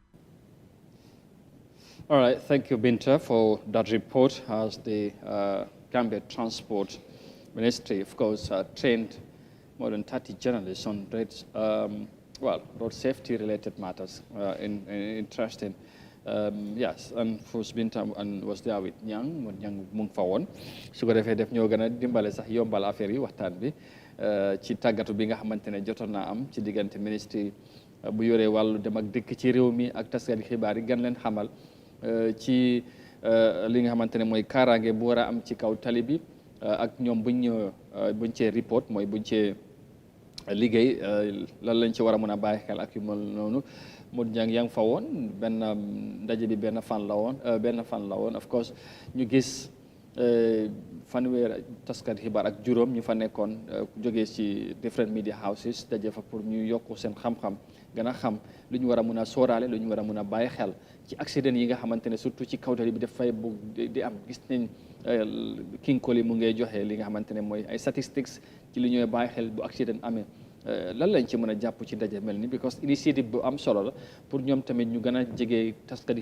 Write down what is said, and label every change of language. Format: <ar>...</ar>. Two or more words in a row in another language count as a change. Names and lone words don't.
<en>All right, thank you, Binta, for that report. As the Gambia Transport Ministry, of course, trained more than 30 journalists on road safety-related matters. Interesting. Yes, and first Binta was there with Nyang</en> <wo>mu ngi fa woon su ko defee def ñoo gën a dimbale sax yombal affaire yi waxtaan bi ci tàggatu bi nga xamante ne jotoon naa am ci diggante ministre bu yoree wàllu dem ak dëkk ci réew mi ak taskati xibaar yi gën leen xamal ci li nga xamante ne mooy kaaraange bu war a am ci kaw tali bi ak ñoom buñ cee report mooy buñ cee liggéey lan lañ ci war a mën a bàyyi xel ak yu mel noonu. Modou Niang yaa ngi fa woon benn ndaje bi benn fan la woon</wo> <en>of course</en> <wo>ñu gis fanweer taskat xibaar ak juróom ñu fa nekkoon jógee ci</wo> <en>different media houses</en> <wo>daje fa pour ñu yokku seen xam-xam gën a xam lu ñu war a mun a sóoraale lu ñu war a mun a bàyyi xel ci accident yi nga xamante ne surtout ci kaw tali bi dafay bugg di am gis nañ King Koli mu ngay joxe li nga xamante ne mooy ay statistics ci li ñuy bàyyi xel bu accident amee lan lañ ci mën a jàpp ci ndaje mel ni because initiative bu am solo la pour ñoom tamit ñu gën a jege taskati</wo>